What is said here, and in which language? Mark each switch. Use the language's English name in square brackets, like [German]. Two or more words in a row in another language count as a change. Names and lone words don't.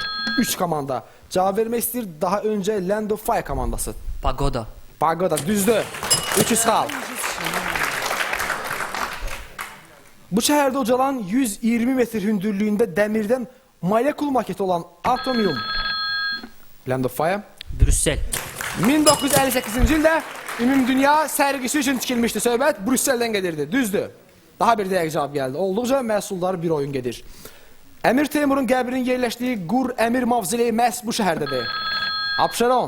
[Azerbaijani] 3 komanda. Cavab vermək istəyir daha öncə Land of Fire komandası. Pagoda. Pagoda, düzdür. 300 xal. Bu şəhərdə ucalan 120 metr hündürlüyündə dəmirdən molekul maketi olan Atomium. Land of Fire. Brüssel. 1958-ci ildə Ümumdünya sərgisi üçün tikilmişdi. Söhbət Brüsseldən gedirdi. Düzdür. Daha bir dəqiq cavab gəldi. Olduqca məhsulları bir oyun gedir. Əmir Teymurun qəbrinin yerləşdiyi Qur Əmir Mavzileyi məhz bu şəhərdədir. Abşeron.